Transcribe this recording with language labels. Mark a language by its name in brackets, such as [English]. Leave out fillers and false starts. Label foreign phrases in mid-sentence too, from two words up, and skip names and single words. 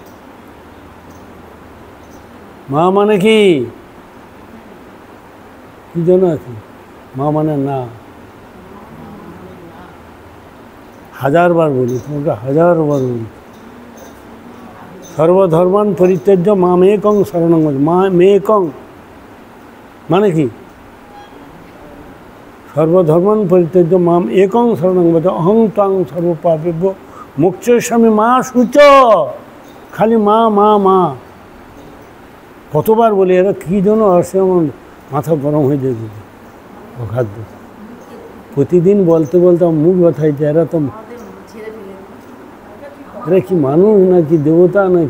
[Bangla] মা মানে কি? কি জন্য আছে? মা মানে না। 1000 বার বলি, তোমাকে 1000 বার বলি। [Sanskrit] সর্বধর্মান পরিত্যাজ্য মামেকং শরণং ব্রজ। [Bangla] মামেকং মানে কি? [Sanskrit] সর্বধর্মান পরিত্যাজ্য মাম একং শরণং ব্রজ অহং ত্বং সর্বপাপেভ্যো মোক্ষয়িষ্যামি মা শুচ। [Bangla] খালি মা মা মা কতবার বলি, এরা কী জন্য আসে, আমার মাথা গরম হয়ে যায় কিন্তু অখাদ্য। প্রতিদিন বলতে বলতে আমার মুখ ব্যথায় যায়। এরা কি মানুষ নাকি দেবতা নাকি?